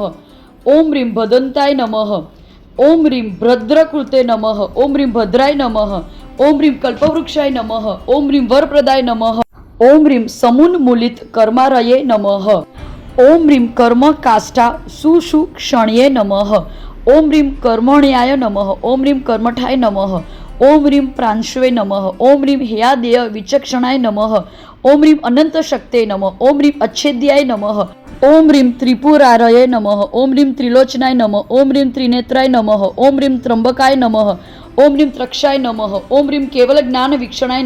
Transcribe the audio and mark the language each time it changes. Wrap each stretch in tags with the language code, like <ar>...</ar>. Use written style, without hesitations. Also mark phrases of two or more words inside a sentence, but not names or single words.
<sa>ઓમ રીમ ભદંતાય નમઃ. ઓમ રીમ ભદ્રકૃતે નમઃ. ઓમ રીમ ભદ્રાય નમઃ. ઓમ રીમ કલ્પવૃક્ષાય નમઃ. ઓમ રીમ વરપ્રદાય નમઃ. ઓમ રીમ સમુન્મૂલિત કર્મારયે નમઃ. ઓમ રીમ કર્મ કાષ્ઠા સુષુક્ષણ્યે નમઃ. ओम ह्रीं कर्मण्याय नमः, ओम ह्रीं कर्मठाय नमः, ओम ह्रीं प्रांशवे नमः, ओम ह्रीं हेयादेय विचक्षणाय नमः, ओम ह्रीं अनंत शक्ते नमः, ओम ह्रीं अच्छेद्याय नमः, ओम ह्रीं त्रिपुरारये नमः, ओम ह्रीं त्रिलोचनाय नमः, ओम ह्रीं त्रिनेत्राय नमः, ओम ह्रीं त्र्यंबकाय नमः, ओम ह्रीं त्रक्षाय नमः, ओम ह्रीं केवल ज्ञान वीक्षणाय</sa>